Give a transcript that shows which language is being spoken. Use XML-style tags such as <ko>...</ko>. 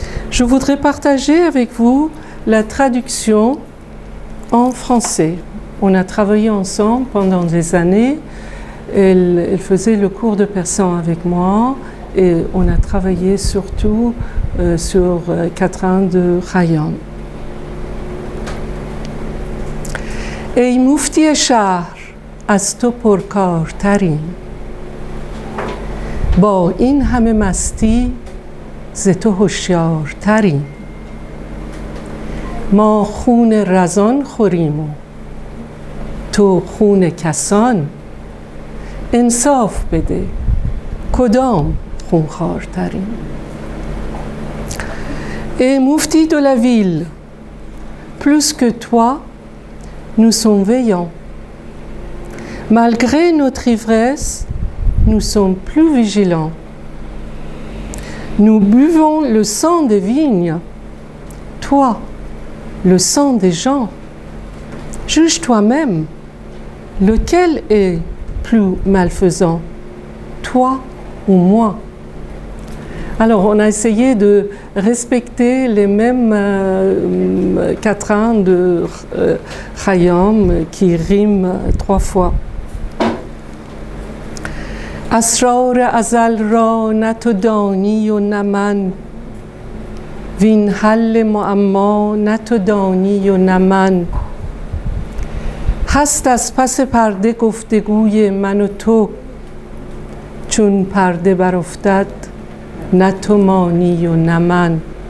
<fr>Je voudrais partager avec vous la traduction en français. On a travaillé ensemble pendant des années. Elle faisait le cours de persan avec moi et on a travaillé surtout sur quatrain de Khayyam.</fr> <fa>ای مفتی شهر از تو پرکارتریم، با این همه مستی ز تو هوشیارتریم. ما خون رزان خوریم و تو خون کسان، انصاف بده کدام خونخوارتریم.</fa> <fr>Et Mufti de la ville, plus que toi, nous sommes veillants. Malgré notre ivresse, nous sommes plus vigilants. Nous buvons le sang des vignes, toi, le sang des gens. Juge toi-même, lequel est plus malfaisant, toi ou moi? Alors, on a essayé de respecter les mêmes quatrains de Khayyam qui riment 3 fois.</fr> <fa>اسرار ازل را نه تو دانی و نه من، وین حل معما نه تو دانی و نه من. هست از پس پرده گفتگوی من و تو، چون پرده برافتد نه تو مانی و نه من.</fa>